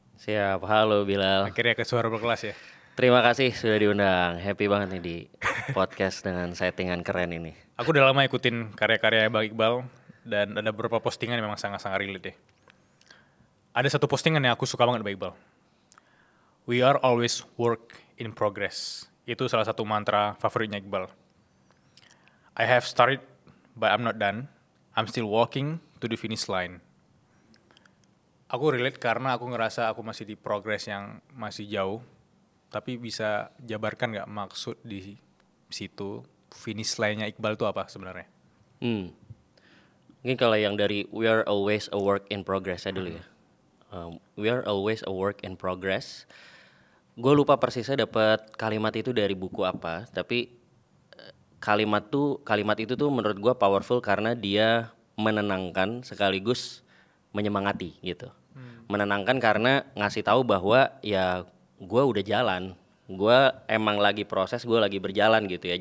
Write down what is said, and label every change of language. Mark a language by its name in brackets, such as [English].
[Indonesian] Siap, halo Bilal. Akhirnya ke Suara Berkelas ya. Terima kasih sudah diundang, happy banget nih di podcast dengan settingan keren ini. Aku udah lama ikutin karya-karya Bang Iqbal, dan ada beberapa postingan yang memang sangat-sangat relate deh. Ada satu postingan yang aku suka banget Bang Iqbal. [English] We are always work in progress. [Indonesian] Itu salah satu mantra favoritnya Iqbal. [English] I have started, but I'm not done. I'm still walking to the finish line. [Indonesian] Aku relate karena aku ngerasa aku masih di progress yang masih jauh. Tapi bisa jabarkan gak maksud di situ, finish line-nya Iqbal itu apa sebenarnya? Mungkin kalau yang dari [English] we are always a work in progress [Indonesian] dulu ya. [English] We are always a work in progress. [Indonesian] Gue lupa persisnya dapat kalimat itu dari buku apa, tapi kalimat itu tuh menurut gue powerful karena dia menenangkan sekaligus menyemangati gitu. Menenangkan karena ngasih tahu bahwa ya gue udah jalan, gue emang lagi proses, gue lagi berjalan gitu ya.